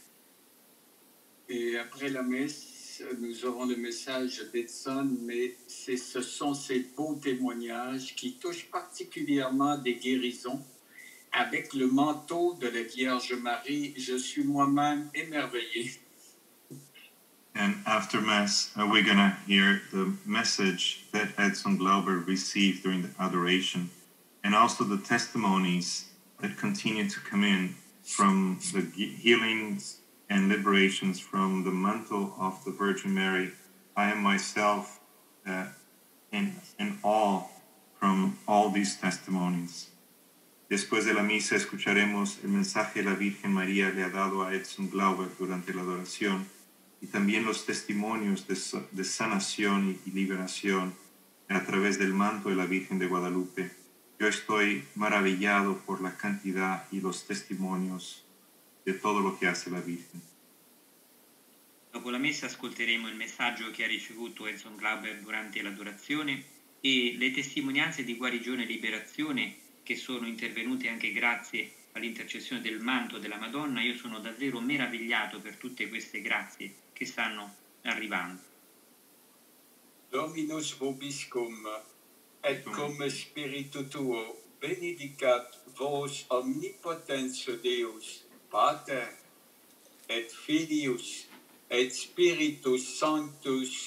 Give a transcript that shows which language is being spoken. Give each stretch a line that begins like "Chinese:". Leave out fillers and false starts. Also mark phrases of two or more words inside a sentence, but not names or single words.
French: Et après la messe, nous aurons le message d'Edson, mais ce sont ces beaux témoignages qui touchent particulièrement des guérisons. Avec le manteau de la Vierge Marie, je suis moi-même émerveillé.
English: And after Mass, we're going to hear the message that Edson Glauber received during the adoration, and also the testimonies that continue to come in from the healings and liberations from the mantle of the Virgin Mary. I am myself in awe from all these testimonies.
Spanish: Después de la misa escucharemos el mensaje que la Virgen María le ha dado a Edson Glauber durante la adoración y también los testimonios de sanación y liberación a través del manto de la Virgen de Guadalupe. Yo estoy maravillado por la cantidad y los testimonios
Italian: di tutto
Spanish: lo che hace la Virgen.
Italian: Dopo la messa ascolteremo il messaggio che ha ricevuto Edson Glauber durante l'adorazione e le testimonianze di guarigione e liberazione che sono intervenute anche grazie all'intercessione del manto della Madonna. Io sono davvero meravigliato per tutte queste grazie che stanno arrivando.
Latin: Dominus vobiscum, et cum spiritu tuo, benedicat vos omnipotens Deus, Pater, et Filius, et Spiritus Sanctus.